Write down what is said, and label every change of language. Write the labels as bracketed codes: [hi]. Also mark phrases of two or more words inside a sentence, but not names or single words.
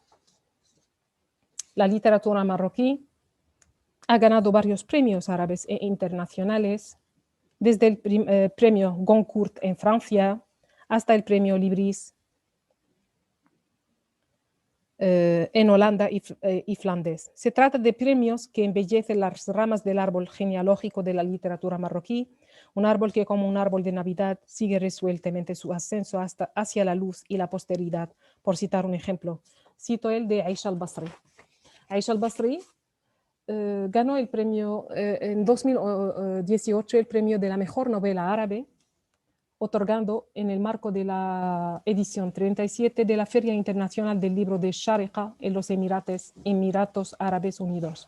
[es] La literatura marroquí ha ganado varios premios árabes e internacionales, desde el premio Goncourt en Francia hasta el premio Libris en Holanda y Flandes. Se trata de premios que embellecen las ramas del árbol genealógico de la literatura marroquí, un árbol que, como un árbol de Navidad, sigue resueltamente su ascenso hacia la luz y la posteridad. Por citar un ejemplo, cito el de Aisha al-Basri. Aisha al-Basri ganó el premio en 2018, el premio de la mejor novela árabe, otorgando en el marco de la edición 37 de la Feria Internacional del Libro de Sharjah en los Emiratos Árabes Unidos.